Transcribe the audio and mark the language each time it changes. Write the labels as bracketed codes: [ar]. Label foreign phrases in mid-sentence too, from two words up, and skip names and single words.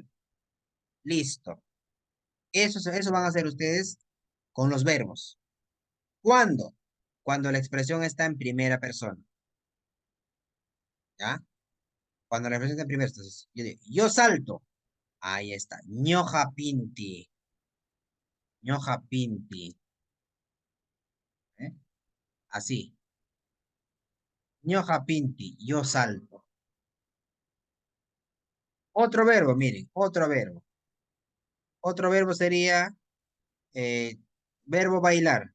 [es] Listo. Eso van a hacer ustedes con los verbos. ¿Cuándo? Cuando la expresión está en primera persona, ¿ya? Cuando la expresión está en primera persona. Entonces, yo digo, yo salto. Ahí está. [qu] Ñoja pinti. Ñoja pinti. [es] ¿Eh? Así. [qu] Ñoja pinti. [es] Yo salto. Otro verbo, miren. Otro verbo. Otro verbo sería eh, verbo bailar.